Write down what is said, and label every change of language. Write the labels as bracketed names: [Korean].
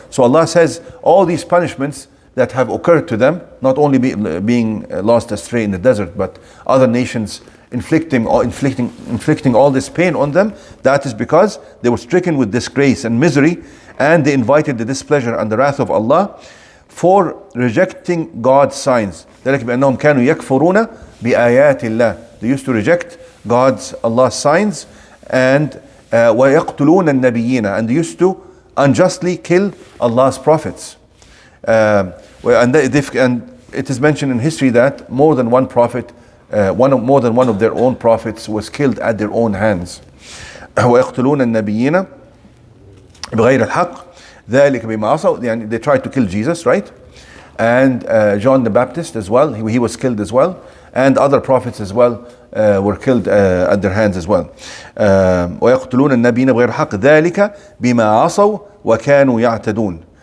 [English] So Allah says all these punishments that have occurred to them, not only being lost astray in the desert, but other nations inflicting all this pain on them, that is because they were stricken with disgrace and misery, and they invited the displeasure and the wrath of Allah for rejecting God's signs. [Arabic] ذلك بأنهم كانوا يكفرون بآيات الله. [English] They used to reject Allah's signs, and [Arabic] ويقتلون النبيين, [English] and they used to unjustly kill Allah's prophets. And it is mentioned in history that more than one prophet, more than one of their own prophets was killed at their own hands. [Arabic] ويقتلون النبيين بغير الحق ذلك بما عصوا. [English] They tried to kill Jesus, right? And John the Baptist as well, he was killed as well, and other prophets as well were killed at their hands as well. [Arabic] ويقتلون النبيين بغير الحق ذلك بما عصوا وكانوا يعتدون.